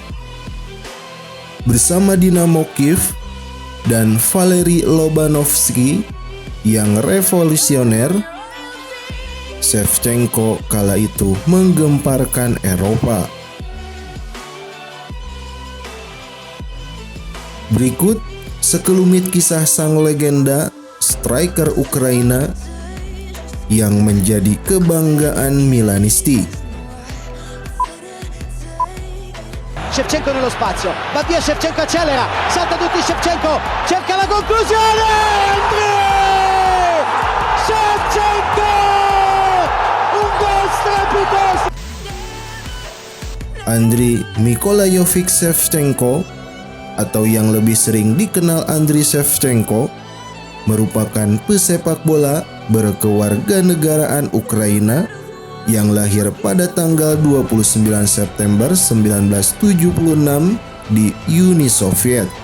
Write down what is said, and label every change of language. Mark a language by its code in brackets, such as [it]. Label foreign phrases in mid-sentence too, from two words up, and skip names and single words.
[id] Bersama Dinamo Kiev dan Valery Lobanovsky yang revolusioner, Shevchenko kala itu menggemparkan Eropa. Berikut sekelumit kisah sang legenda striker Ukraina yang menjadi kebanggaan Milanisti. [it] Shevchenko nello spazio, va via Shevchenko, accelera, salta tutti Shevchenko, cerca la conclusione, Andriy Shevchenko, un gol strepitoso. [id] Andriy Mikolayovich Shevchenko, atau yang lebih sering dikenal Andriy Shevchenko, merupakan pesepak bola berkewarganegaraan Ukraina yang lahir pada tanggal 29 September 1976 di Uni Soviet.